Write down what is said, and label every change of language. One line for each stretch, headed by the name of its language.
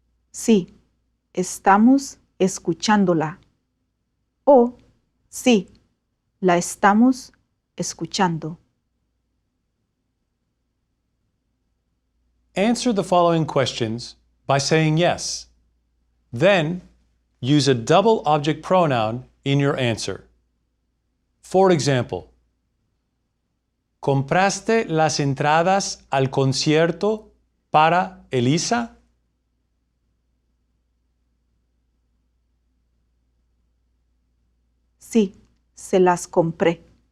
Spanish: Sí, estamos escuchándola. O sí, la estamos escuchando.
English: Answer the following questions by saying yes. Then, use a double object pronoun in your answer. For example,
Spanish: ¿compraste las entradas al concierto para Elisa? Sí, se las compré.